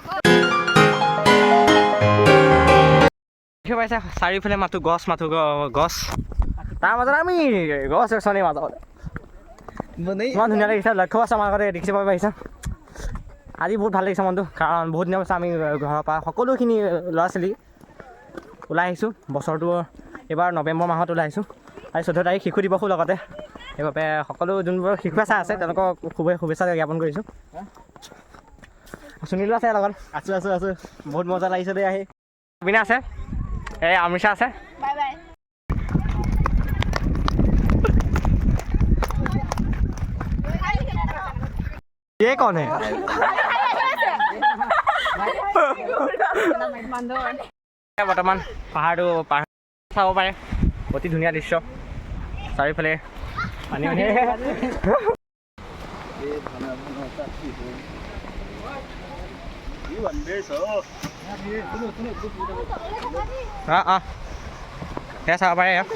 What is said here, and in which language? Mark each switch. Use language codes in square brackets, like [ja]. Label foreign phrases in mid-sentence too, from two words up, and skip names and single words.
[as] দেখিব পাইছে চাৰিওফালে মাথো গছ গছ তাৰ মাজত আমি গছ গছনিৰ মাজত ইমান ধুনীয়া লাগিছে লক্ষ্য আছে আমাৰ আগতে দেখিব পাৰিছে আজি বহুত ভাল লাগিছে মনটো কাৰণ বহুত দিনৰ পাছত আমি ঘৰৰ পৰা সকলোখিনি ল'ৰা ছোৱালী ওলাই আহিছোঁ বছৰটো এইবাৰ নৱেম্বৰ মাহত ওলাই আহিছোঁ আজি 14 তাৰিখ শিশু দিৱসো লগতে সেইবাবে সকলো যোনবোৰ শিশু আছে তেওঁলোকক শুভেচ্ছা জ্ঞাপন কৰিছোঁ সুনীলো আছে লগত আছোঁ বহুত মজা লাগিছে দেই আহি বিনা আছে এই অমৃতা আছে বাই বাই [hi] ये कौन है [as] বৰ্তমান পাহাৰটো চাব পাৰে অতি ধুনীয়া দৃশ্য চাৰিওফালে পানী সেয়া চাব পাৰে